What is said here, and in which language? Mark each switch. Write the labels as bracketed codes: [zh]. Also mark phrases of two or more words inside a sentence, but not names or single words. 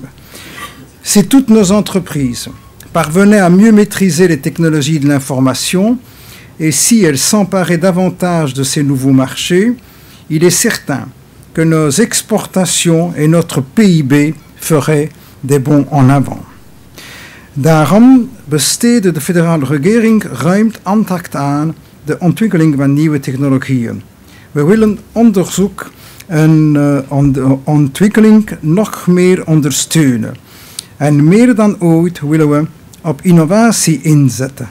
[fr] Si toutes nos entreprises parvenaient à mieux maîtriser les technologies de l'information et si elles s'emparaient davantage de ces nouveaux marchés, il est certain que nos exportations et notre PIB feraient des bonds en avant. [nl] Daarom besteedt de federale regering ruim aandacht aan de ontwikkeling van nieuwe technologieën. We willen onderzoek en ontwikkeling nog meer ondersteunen. En meer dan ooit willen we op innovatie inzetten.